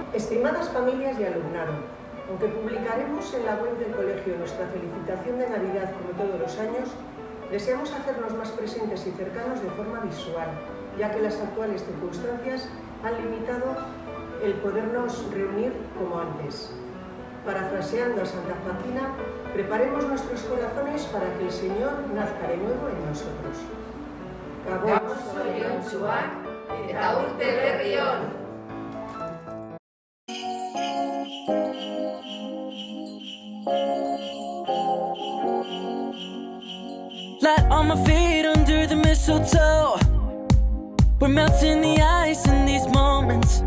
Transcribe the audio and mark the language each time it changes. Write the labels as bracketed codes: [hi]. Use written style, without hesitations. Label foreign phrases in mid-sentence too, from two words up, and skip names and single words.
[es] Estimadas familias y alumnado, aunque publicaremos en la web del colegio nuestra felicitación de Navidad como todos los años, deseamos hacernos más presentes y cercanos de forma visual, ya que las actuales circunstancias han limitado el podernos reunir como antes. Parafraseando a Santa Joaquina, preparemos nuestros corazones para que el Señor nazca de nuevo en nosotros. [eu] Gabon zoriontsuak eta urte berri on! [en] Light on my feet under the mistletoe. We're melting the ice in these moments.